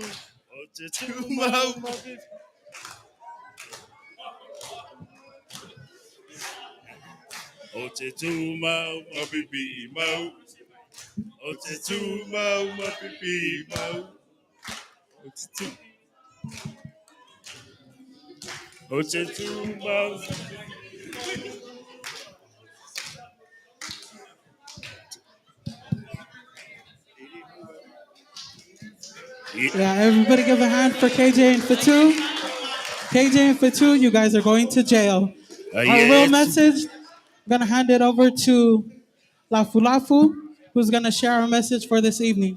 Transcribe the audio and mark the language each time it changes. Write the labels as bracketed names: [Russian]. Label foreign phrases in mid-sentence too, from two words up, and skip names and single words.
[English] Otetu mau mapipi. Otetu mau mapipi mau. Otetu mau mapipi mau. Otetu. Otetu mau. Yeah, everybody give a hand for KJ and Fatu. KJ and Fatu, you guys are going to jail. Our real message, I'm going to hand it over to Lafu Lafu, who's going to share our message for this evening.